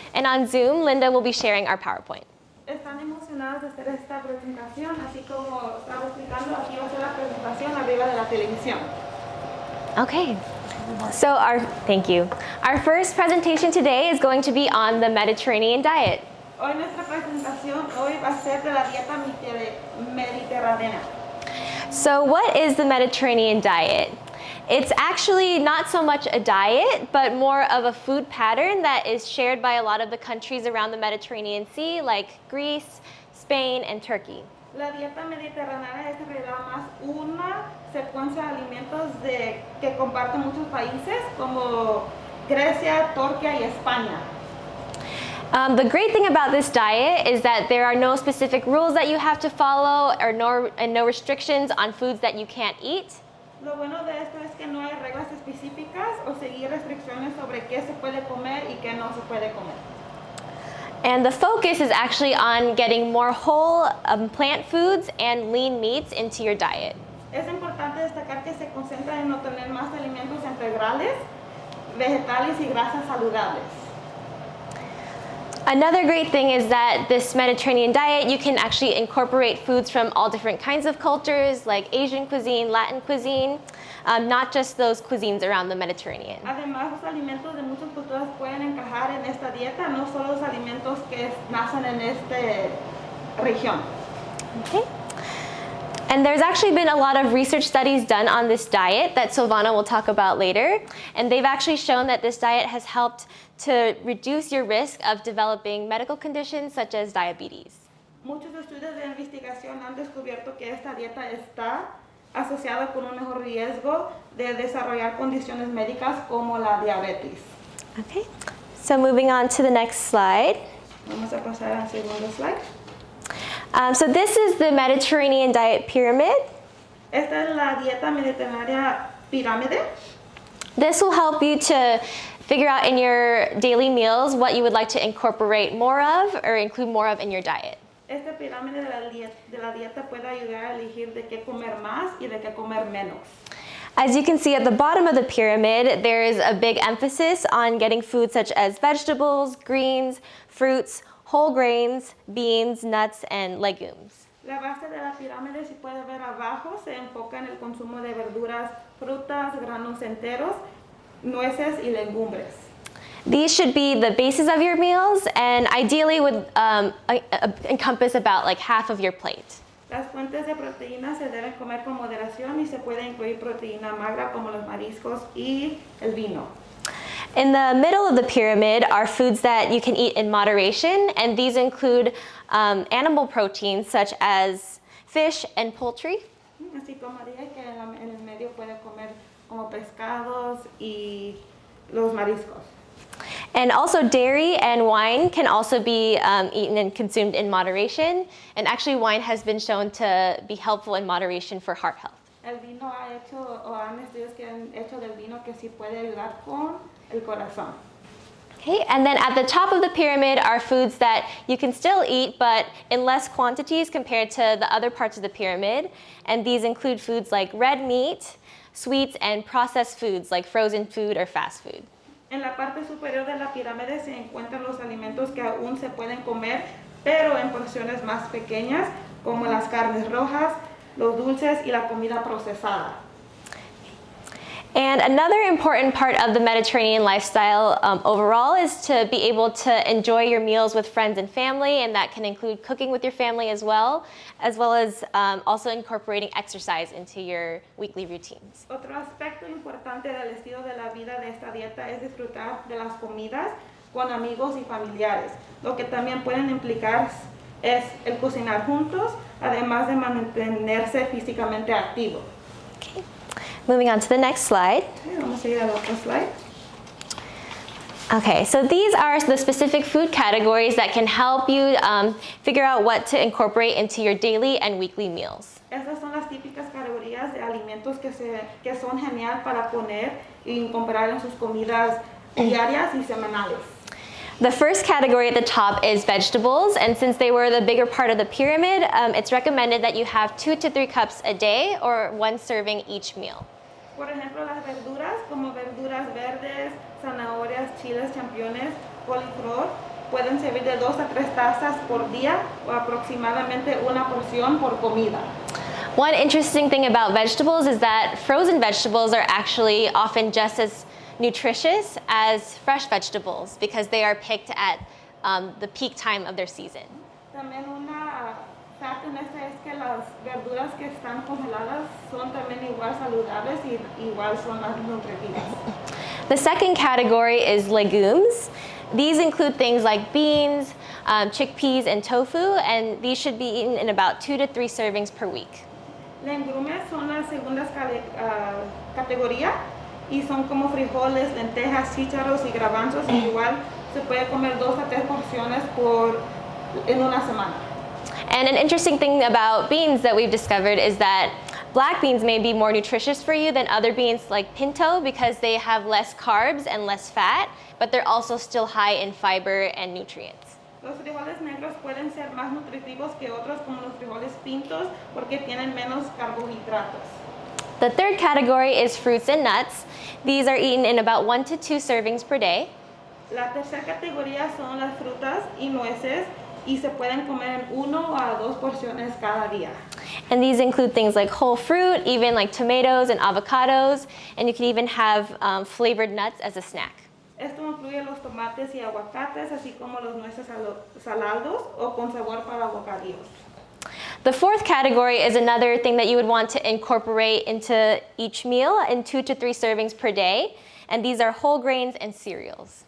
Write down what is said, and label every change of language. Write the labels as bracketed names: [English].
[English] And on Zoom, Linda will be sharing our PowerPoint. [Spanish] Están emocionados de hacer esta presentación, así como estaba explicando, aquí va a ser la presentación arriba de la televisión. [English] Okay. So thank you. Our first presentation today is going to be on the Mediterranean diet. [Spanish] Hoy nuestra presentación va a ser de la dieta mediterránea. [English] So what is the Mediterranean diet? It's actually not so much a diet, but more of a food pattern that is shared by a lot of the countries around the Mediterranean Sea, like Greece, Spain, and Turkey. [Spanish] La dieta mediterránea es en realidad más una secuencia de alimentos que comparten muchos países como Grecia, Turquía y España. [English] The great thing about this diet is that there are no specific rules that you have to follow and no restrictions on foods that you can't eat. [Spanish] Lo bueno de esto es que no hay reglas específicas o seguir restricciones sobre qué se puede comer y qué no se puede comer. [English] And the focus is actually on getting more whole plant foods and lean meats into your diet. [Spanish] Es importante destacar que se concentra en obtener más alimentos integrales, vegetales y grasas saludables. [English] Another great thing is that this Mediterranean diet, you can actually incorporate foods from all different kinds of cultures, like Asian cuisine, Latin cuisine, not just those cuisines around the Mediterranean. [Spanish] Además, los alimentos de muchas culturas pueden encajar en esta dieta, no solo los alimentos que nacen en esta región. [English] Okay. And there's actually been a lot of research studies done on this diet that Silvana will talk about later. And they've actually shown that this diet has helped to reduce your risk of developing medical conditions such as diabetes. [Spanish] Muchos estudios de investigación han descubierto que esta dieta está asociado con un mejor riesgo de desarrollar condiciones médicas como la diabetes. [English] Okay, so moving on to the next slide. [Spanish] Vamos a pasar al segundo slide. [English] So this is the Mediterranean diet pyramid. [Spanish] Esta es la dieta mediterránea pirámide. [English] This will help you to figure out in your daily meals what you would like to incorporate more of or include more of in your diet. [Spanish] Esta pirámide de la dieta puede ayudar a elegir de qué comer más y de qué comer menos. [English] As you can see at the bottom of the pyramid, there is a big emphasis on getting foods such as vegetables, greens, fruits, whole grains, beans, nuts, and legumes. [Spanish] La base de la pirámide, si puede ver abajo, se enfoca en el consumo de verduras, frutas, granos enteros, nueces y legumbres. [English] These should be the basis of your meals and ideally would encompass about like half of your plate. [Spanish] Las fuentes de proteína se deben comer con moderación y se puede incluir proteína magra como los mariscos y el vino. [English] In the middle of the pyramid are foods that you can eat in moderation, and these include animal proteins such as fish and poultry. [Spanish] Así como dije que en el medio puede comer como pescados y los mariscos. [English] And also dairy and wine can also be eaten and consumed in moderation. And actually wine has been shown to be helpful in moderation for heart health. [Spanish] El vino han estudios que han hecho del vino que sí puede ayudar con el corazón. [English] Okay, and then at the top of the pyramid are foods that you can still eat, but in less quantities compared to the other parts of the pyramid. And these include foods like red meat, sweets, and processed foods like frozen food or fast food. [Spanish] En la parte superior de la pirámide se encuentran los alimentos que aún se pueden comer, pero en porciones más pequeñas, como las carnes rojas, los dulces y la comida procesada. [English] And another important part of the Mediterranean lifestyle overall is to be able to enjoy your meals with friends and family, and that can include cooking with your family as well as also incorporating exercise into your weekly routines. [Spanish] Otro aspecto importante del estilo de la vida de esta dieta es disfrutar de las comidas con amigos y familiares. Lo que también pueden implicar es el cocinar juntos, además de mantenerse físicamente activo. [English] Okay. Moving on to the next slide. [Spanish] Okay, vamos a ir al otro slide. [English] Okay, so these are the specific food categories that can help you figure out what to incorporate into your daily and weekly meals. [Spanish] Estas son las típicas categorías de alimentos que son genial para poner y incorporar en sus comidas diarias y semanales. [English] The first category at the top is vegetables, and since they were the bigger part of the pyramid, it's recommended that you have 2 to 3 cups a day or 1 serving each meal. [Spanish] Por ejemplo, las verduras, como verduras verdes, zanahorias, chiles, championes, coliflor, pueden servir de 2 a 3 tazas por día o aproximadamente una porción por comida. [English] One interesting thing about vegetables is that frozen vegetables are actually often just as nutritious as fresh vegetables because they are picked at the peak time of their season. [Spanish] También una fact en esta es que las verduras que están congeladas son también igual saludables y igual son más nutritivas. [English] The second category is legumes. These include things like beans, chickpeas, and tofu, and these should be eaten in about 2 to 3 servings per week. [Spanish] Legumbres son la segunda categoría y son como frijoles, lentejas, chícharos y garbanzos, y igual se puede comer 2 a 3 porciones en una semana. [English] And an interesting thing about beans that we've discovered is that black beans may be more nutritious for you than other beans like pinto because they have less carbs and less fat, but they're also still high in fiber and nutrients. [Spanish] Los frijoles negros pueden ser más nutritivos que otros como los frijoles pintos porque tienen menos carbohidratos. [English] The third category is fruits and nuts. These are eaten in about 1 to 2 servings per day. [Spanish] La tercera categoría son las frutas y nueces y se pueden comer en 1 a 2 porciones cada día. [English] And these include things like whole fruit, even like tomatoes and avocados, and you can even have flavored nuts as a snack. [Spanish] Esto incluye los tomates y aguacates, así como los nueces salados o con sabor para bocadillos. [English] The fourth category is another thing that you would want to incorporate into each meal in 2 to 3 servings per day, and these are whole grains and cereals.